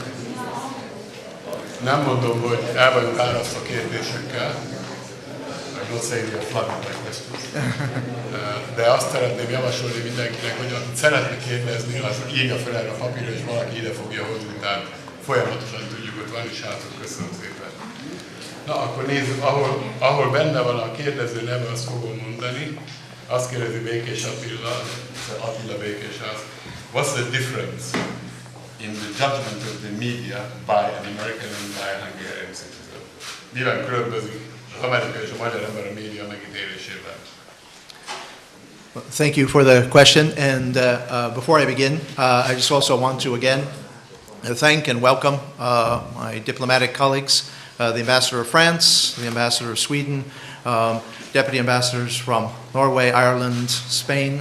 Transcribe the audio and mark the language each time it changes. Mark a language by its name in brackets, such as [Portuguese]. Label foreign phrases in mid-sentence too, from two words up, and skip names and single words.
[Hungarian] Nem mondom, hogy el vagyunk árasztva kérdésekkel, [English] I'm not saying you're flooded by questions. [Hungarian] De azt szeretném javasolni mindenkinek, hogy akit szeretne kérdezni, az írja fel erre a papírra, és valaki ide fogja hozni, tehát folyamatosan tudjuk, hogy van is hátul. Köszönöm szépen. Na, akkor nézzük, ahol benne van a kérdező neve, azt fogom mondani. Azt kérdezi Békés Attila Békés az, [English] what's the difference in the judgment of the media by an American and by a Hungarian citizen? [Hungarian] Miben különbözik az amerikai és a magyar ember a média megítélésében? [English] Thank you for the question, and before I begin, I just also want to again thank and welcome my diplomatic colleagues, the Ambassador of France, the Ambassador of Sweden, Deputy Ambassadors from Norway, Ireland, Spain.